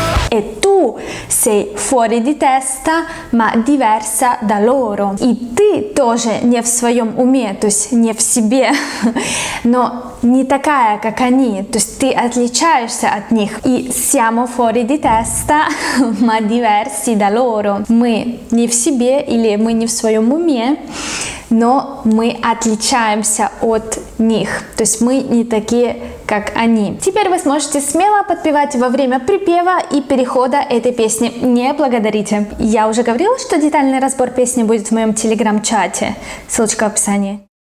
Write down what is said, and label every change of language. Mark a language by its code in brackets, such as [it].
[it] E tu sei fuori di testa, ma diversa da loro. [ru] И ты тоже не в своем уме, то есть не в себе, но не такая, как они. То есть ты отличаешься от них. [it] И siamo fuori di testa, ma diversi da loro. [ru] Мы не в себе или мы не в своем уме, но мы отличаемся от них. То есть мы не такие, как они. Теперь вы сможете смело подпевать во время припева и перехода этой песни. Не благодарите. Я уже говорила, что детальный разбор песни будет в моем телеграм-чате. Ссылочка в описании.